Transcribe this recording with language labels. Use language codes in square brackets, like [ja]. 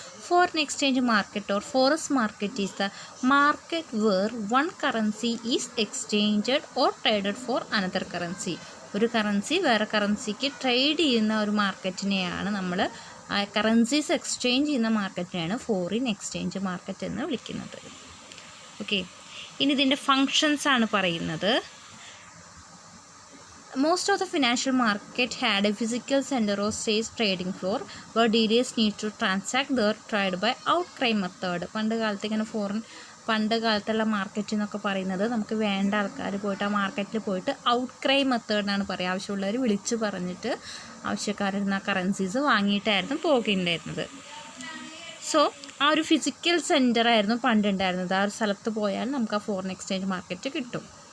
[en] Foreign exchange market or forex market is the market where one currency is exchanged or traded for another currency. [ml] ഒരു currency വേറെ കറൻസിക്ക് trade ചെയ്യുന്ന ഒരു മാർക്കറ്റിനെയാണ് നമ്മൾ currencies exchange ചെയ്യുന്ന മാർക്കറ്റിനെയാണ് foreign exchange market എന്ന് വിളിക്കുന്നത്. Okay, ഇനി ഇതിൻ്റെ ഫങ്ഷൻസ് ആണ് പറയുന്നത്. [en] Most of the financial market had a physical center or stage trading floor where dealers need to transact their trade by outcry method. [ml] പണ്ട് കാലത്തുള്ള മാർക്കറ്റ് എന്നൊക്കെ പറയുന്നത് നമുക്ക് വേണ്ട ആൾക്കാർ പോയിട്ട് ആ മാർക്കറ്റിൽ പോയിട്ട് ഔട്ട്ക്രൈ മെത്തേഡ് എന്നാണ് പറയുക. ആവശ്യമുള്ളവർ വിളിച്ചു പറഞ്ഞിട്ട് ആവശ്യക്കാരുന്ന കറൻസീസ് വാങ്ങിയിട്ടായിരുന്നു പോകേണ്ടായിരുന്നത്. സോ ആ ഒരു ഫിസിക്കൽ സെൻറ്റർ ആയിരുന്നു പണ്ടുണ്ടായിരുന്നത്. ആ ഒരു സ്ഥലത്ത് പോയാൽ നമുക്ക് ആ ഫോറിൻ എക്സ്ചേഞ്ച് മാർക്കറ്റ് കിട്ടും.